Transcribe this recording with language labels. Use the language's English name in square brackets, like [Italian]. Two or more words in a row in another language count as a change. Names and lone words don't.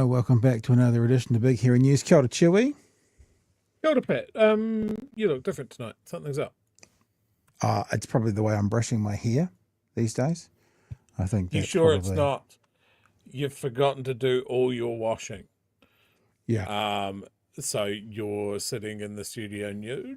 [English] Welcome back to another edition of Big Hairy News. [Māori] Kia ora, Chippy. Kia ora, Pat. [English] You look different tonight. Something's up. It's probably the way I'm brushing my hair these days. I think You that's sure probably... it's not? You've forgotten to do all your washing. Yeah. So you're sitting in the studio nude?